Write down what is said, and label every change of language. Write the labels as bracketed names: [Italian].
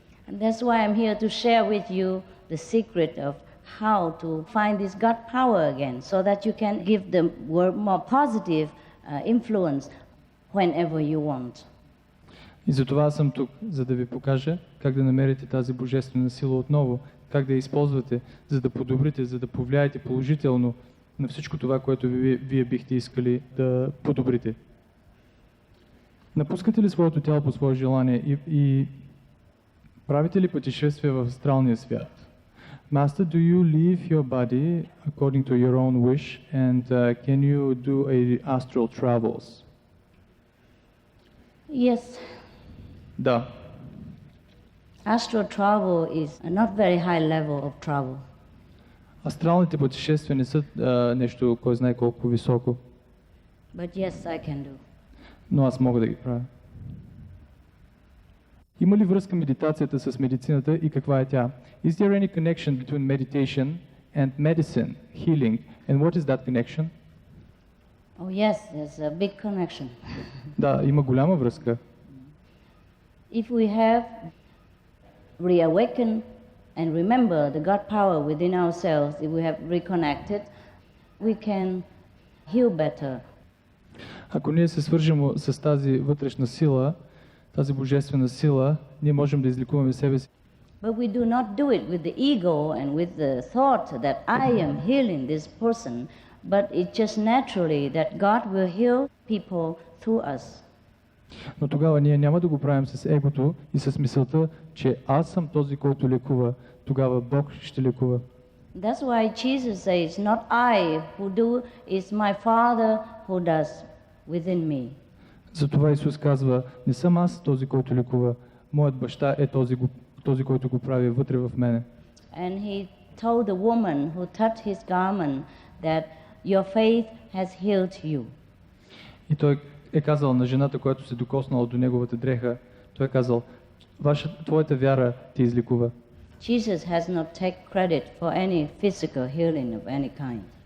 [English] And that's why I'm here to share with you the secret of how to find this God power again, so that you can give the world more positive influence whenever you want. [Bulgarian] И затова съм тук, за да ви покажа как да намерите тази божествена сила отново, как да я използвате, за да подобрите, за да повлияете положително на всичко това, което вие бихте искали да подобрите. Напускате ли своето тяло по свое желание и правите ли пътешествия в астралния свят? [English] Master, do you leave your body according to your own wish, and can you do astral travels? Yes. [Bulgarian] Да. [English] Astral travel is a not very high level of travel. [Bulgarian] Астралните пътешествия не са нещо, кой знае колко високо. [English] But yes, I can do. [Bulgarian] Но аз мога да ги правя. Има ли връзка медитацията с медицината и каква е тя? [English] Is there any connection between meditation and medicine, healing? And what is that connection? Oh yes, there's a big connection. [Bulgarian] Да, има голяма връзка. [English] If we have reawakened and remember the God power within ourselves, if we have reconnected, we can heal better. [Bulgarian] Ако ние се свържем с тази вътрешна сила, тази божествена сила, ние можем да излекуваме себе си. [English] But we do not do it with the ego and with the thought that I am healing this person, but it's just naturally that God will heal people through us. [Bulgarian] Но тогава ние няма да го правим с егото и с мисълта, че аз съм този, който лекува. Тогава Бог ще лекува. [English] That's why Jesus says, not I who do, is my Father who does within me. [Bulgarian] Затова Исус казва, не съм аз този, който лекува. Моят баща е този, който го прави вътре в мене. [English] And he told the woman who touched his garment that your faith has healed you. [Bulgarian] И той е казал на жената, която се докоснала до неговата дреха, той е казал, твоята вяра те излекува. [English] Jesus has not taken credit for any physical healing of any kind.